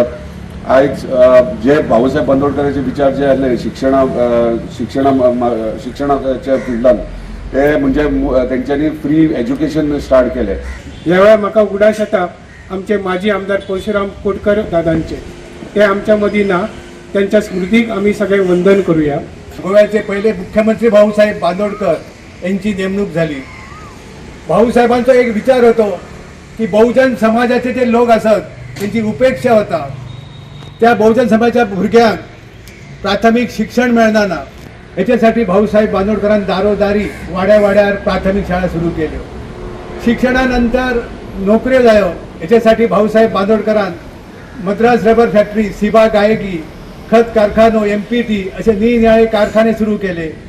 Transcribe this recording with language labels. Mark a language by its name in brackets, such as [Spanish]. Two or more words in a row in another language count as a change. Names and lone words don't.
[Konkani] आयज जे भाऊसाहेब बांदोडकरांचे विचार जे आसले शिक्षणाच्या फिल्डान ते म्हणजे तेंच्यांनी [English] free education start [Konkani] केले. ह्या वेळार म्हाका उगडास येता आमचे माजी आमदार परशुराम कोटकर दादांचे. ते आमच्या मदीं ना. त्यांच्या स्मृतीक आमी सगळे वंदन करूया. [Marathi] गोव्याचे पहिले मुख्यमंत्री भाऊसाहेब बांदोडकर यांची नेमणूक झाली. भाऊसाहेबांचा एक विचार होतो की बहुजन समाजाचे जे लोक असत त्यांची उपेक्षा होता. [Konkani] त्या बहुजन समाजाच्या भुरग्यांक प्राथमिक शिक्षण मेळना ना. याच्यासाठी भाऊसाहेब बांदोडकरांनी दारोदारी वाड्या वाड्यार प्राथमिक शाळा सुरू केल्यो. [Marathi] शिक्षणानंतर नोकऱ्यो जायो याच्यासाठी भाऊसाहेब बांदोडकरान मद्रास रबर फॅक्टरी, सिबा गायकी, खत कारखानो, MPT असे निरनिराळे कारखाने सुरू केले.